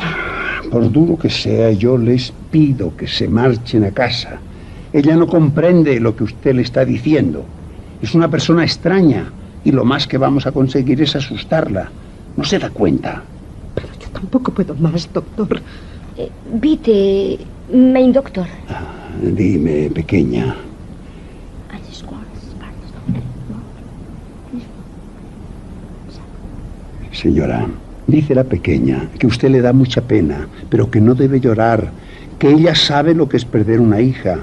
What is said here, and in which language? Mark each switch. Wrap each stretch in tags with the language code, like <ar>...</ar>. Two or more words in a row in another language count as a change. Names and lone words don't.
<es>Por duro que sea, yo les pido que se marchen a casa. Ella no comprende lo que usted le está diciendo. Es una persona extraña y lo más que vamos a conseguir es asustarla. ¿No se da cuenta? Pero yo tampoco puedo más, doctor.</es> <de>Bitte, mein Doktor.</de> <es>Dime, pequeña. Señora, dice la pequeña que usted le da mucha pena, pero que no debe llorar, que ella sabe lo que es perder una hija.</es>